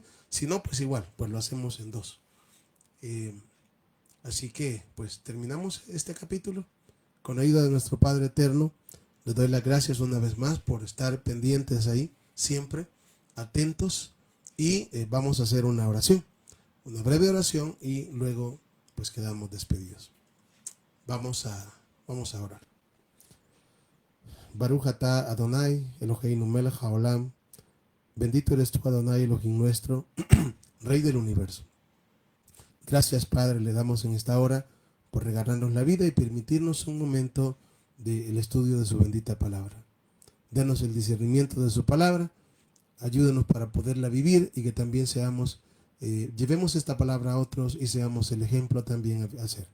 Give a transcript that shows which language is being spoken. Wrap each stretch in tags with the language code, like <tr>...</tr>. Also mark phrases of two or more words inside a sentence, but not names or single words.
<es>Si no, pues igual, pues lo hacemos en dos. Así que, pues terminamos este capítulo con ayuda de nuestro Padre Eterno. Les doy las gracias una vez más por estar pendientes ahí, siempre atentos. Y vamos a hacer una oración, una breve oración y luego pues quedamos despedidos. Vamos a orar.</es> <he>ברוך אתה אדני, אלהינו מלך העולם.</he> <es>Bendito eres tú, Adonai, Elohim nuestro, Rey del universo. Gracias, Padre, le damos en esta hora por regalarnos la vida y permitirnos un momento del estudio de su bendita palabra. Danos el discernimiento de su palabra, ayúdanos para poderla vivir y que también llevemos esta palabra a otros y seamos el ejemplo también a hacer.</es>